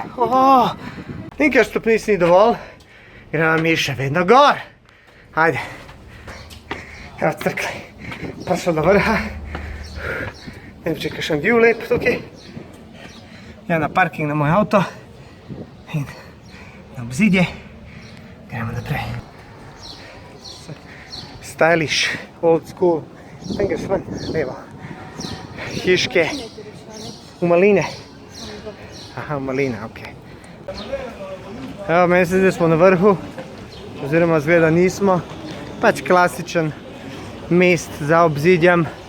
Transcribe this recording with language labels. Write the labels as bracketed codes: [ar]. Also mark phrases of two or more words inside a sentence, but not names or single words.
[sl] In ker stopnic ni dovolj, gremo mi še vedno gor. Ajde. Evo crkli. Prišel do vrha. Ne vem, če je kakšen view lep tukaj. Ja, na parking na moj avto. In na obzidje. Gremo naprej. [en] Stylish, old school. [sl] Tam greš ven, levo. Hiške. V Maline. Aha, v Maline, okej. Evo, meni se zdaj smo na vrhu. Oziroma zgleda nismo. Pač klasičen mest za obzidjem.